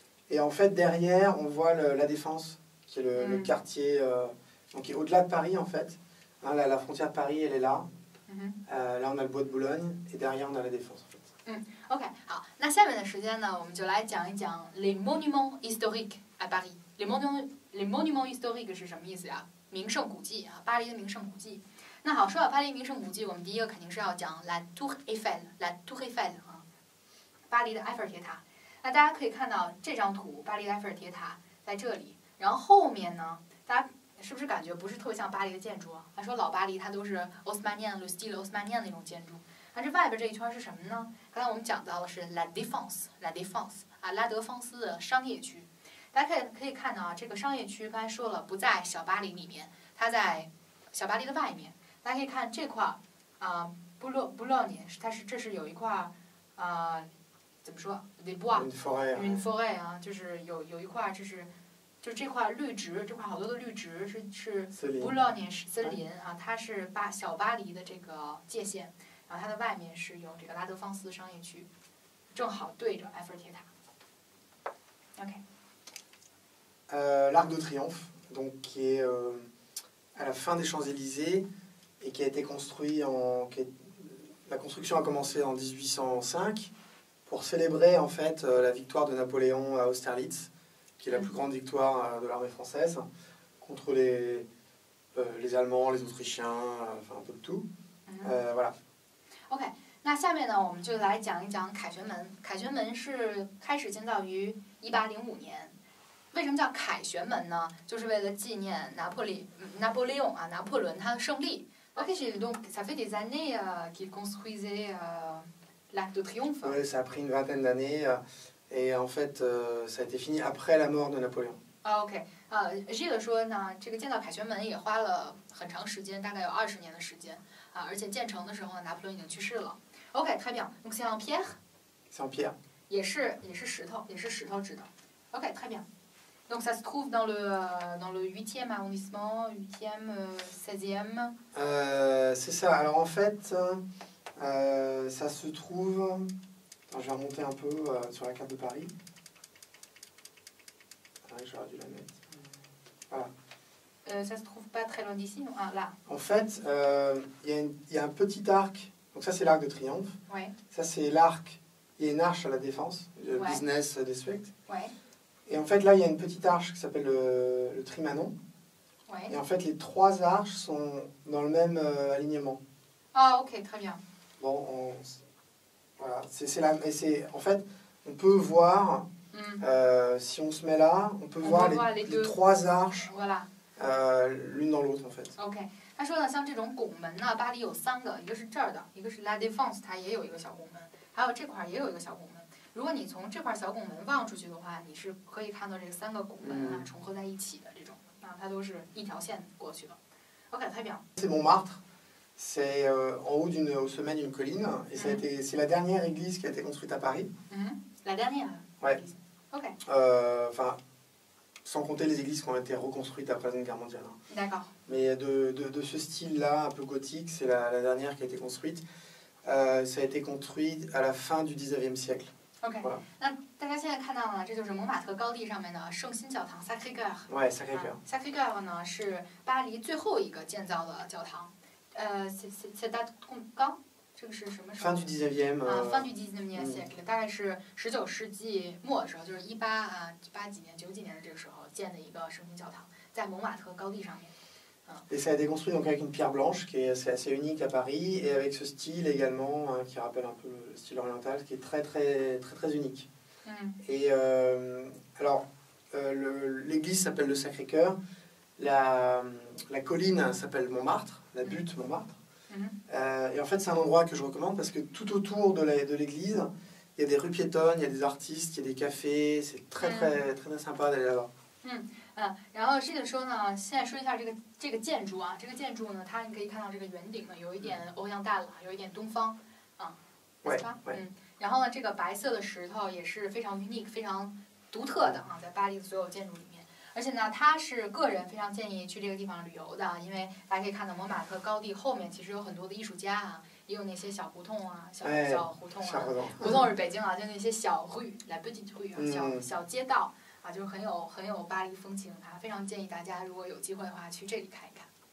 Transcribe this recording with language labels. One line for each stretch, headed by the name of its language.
French: Et en fait, derrière, on voit la Défense, qui est le quartier, donc qui est au-delà de Paris, en fait. Hein, la frontière de Paris, elle est là. Là, on a le bois de Boulogne, et derrière, on a la Défense, en fait.
Chinese: OK， 好，那下面的时间呢，我们就来讲一讲
French: les monuments historiques à Paris。 les monuments historiques
Chinese: 是什么意思呀？名胜古迹啊，巴黎的名胜古迹。那好，说到巴黎名胜古迹，我们第一个肯定是要讲 La Tour Eiffel，La Tour Eiffel 啊，巴黎的埃菲尔铁塔。那大家可以看到这张图，巴黎的埃菲尔铁塔在这里，然后后面呢，大家是不是感觉不是特别像巴黎的建筑啊？他说老巴黎它都是 Haussmannian、Le Style Haussmannian 那种建筑。那这外边这一圈是什么呢？刚才我们讲到的是 La Défense 啊，拉德芳斯的商业区。大家可以看到啊，这个商业区刚才说了不在小巴黎里面，它在小巴黎的外面。大家可以看这块啊，Boulogne， 这是有一块怎么说 ？
French: Les bois，une forêt
Chinese: 啊，就是有一块就这块绿植，这块好多的绿植是 Boulogne 森林啊，它是小巴黎的这个界限。然后它的外面是有这个拉德芳斯商业区，正好对着埃菲尔铁塔。 OK。
French: L'Arc de Triomphe, donc qui est à la fin des Champs-Élysées et qui a été construit la construction a commencé en 1805 pour célébrer en fait la victoire de Napoléon à Austerlitz, qui est la plus grande victoire de l'armée française contre les Allemands, les Autrichiens, enfin un peu de tout. Voilà.
Chinese: OK， 那下面呢，我们就来讲一讲凯旋门。凯旋门是开始建造于1805年。为什么叫凯旋门呢？就是为了纪念拿破仑他的胜利。
French: OK， donc ça fait des années qu'il construisait l'Arc de Triomphe. Oui, ça a pris une vingtaine d'années et en fait ça a été fini après la mort de Napoléon.
Chinese: OK， Gilles 说呢，这个建造凯旋门也花了很长时间，大概有20年的时间。而且建成的时候，拿破仑已经去世了。OK，
French: très bien。 Donc c'est en pierre。 C'est en pierre。
Chinese: 也是石头制的。
French: OK， très bien。 Donc ça se trouve dans le 8e arrondissement, 8e, 16e. C'est ça. Alors en fait, ça se trouve. Attends, je vais remonter un peu sur la carte de Paris. J'aurais dû la mettre. Voilà. Ça se trouve pas très loin d'ici, non? Ah, là. En fait, il y a un petit arc. Donc ça, c'est l'Arc de Triomphe. Ouais. Ça, c'est l'arc. Il y a une arche à la Défense, le Business District. Ouais. Et en fait, là, il y a une petite arche qui s'appelle le Trimanon. Ouais. Et en fait, les trois arches sont dans le même alignement. Ah, ok, très bien. Bon, voilà. En fait, on peut voir, si on se met là, on peut voir les trois arches. Voilà. L'une dans l'autre en fait.
Chinese: OK， 他说呢，像这种拱门呢，巴黎有3个，一个是这儿的，一个是 La Défense， 它也有一个小拱门，还有这块也有一个小拱门。如果你从这块小拱门望出去的话，你是可以看到这3个拱门啊重合在一起的这种啊，它都是一条线过去的。OK，
French: très bien。 C'est Montmartre. C'est en haut au sommet d'une colline et c'est la dernière église qui a été construite à Paris. La dernière. Ouais. OK. Enfin. Sans compter les églises qui ont été reconstruites après la Deuxième Guerre mondiale. D'accord. Mais de ce style-là, un peu gothique, c'est la dernière qui a été construite. Ça a été construit à la fin du 19e siècle. OK. Voilà.
Chinese: 那大家现在看到呢，这就是蒙马特高地上面的圣心教堂 Sacré-Cœur。
French: Ouais, Sacré-Cœur。Sacré-Cœur
Chinese: 呢是巴黎最后一个建造的教堂。
French: c'est date quand？
Chinese: 这个是什么时候
French: ？Fin du 19e。 fin du 19e siècle，
Chinese: 大概是19世纪末的时候，就是18几年、90几年的这个时候建的一个圣心教堂，在蒙马特高地上面。
French: Et ça a été construit donc avec une pierre blanche qui est assez unique à Paris et avec ce style également qui rappelle un peu le style oriental qui est très unique. Et alors l'église s'appelle le Sacré-Cœur, la colline s'appelle Montmartre, la butte Montmartre. Et en fait c'est un endroit que je recommande parce que tout autour de l'église il y a des rues piétonnes, il y a des artistes, il y a des cafés, c'est très sympa d'aller là-bas.
Chinese: 然后这个说呢，现在说一下这个建筑啊，这个建筑呢，它你可以看到这个圆顶呢，有一点欧阳大了，有一点东方啊，是吧？然后呢，这个白色的石头也是非常 unique、非常独特的啊，在巴黎的所有建筑里面。而且呢，他是个人非常建议去这个地方旅游的，因为大家可以看到蒙马特高地后面其实有很多的艺术家啊，也有那些小胡同啊，小胡同啊，胡同是北京啊，就那些小rue
French: la petite rue
Chinese: 啊，小街道啊，就是很有巴黎风情啊，非常建议大家如果有机会的话去这里看一看。